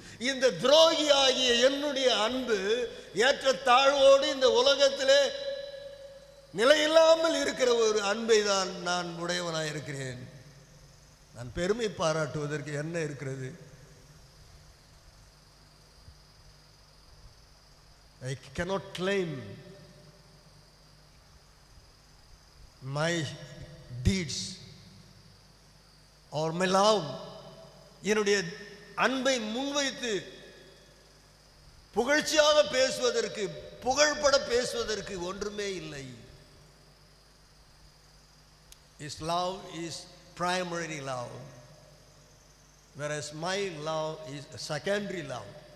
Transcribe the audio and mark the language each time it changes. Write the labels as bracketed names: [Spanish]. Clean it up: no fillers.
[Tamil] இந்த துரோகி ஆகிய என்னுடைய அன்பு ஏற்றத்தாழ்வோடு இந்த உலகத்திலே நிலையில்லாமல் இருக்கிற ஒரு அன்பை தான் நான் உடையவனாக இருக்கிறேன். நான் பெருமை பாராட்டுவதற்கு என்ன இருக்கிறது? [English] I cannot claim my deeds or my love. [Tamil] என்னுடைய அன்பை முன்வைத்து புகழ்ச்சியாக பேசுவதற்கு, புகழ்பட பேசுவதற்கு ஒன்றுமே இல்லை. [English] His love is primary love. whereas my love is a secondary love.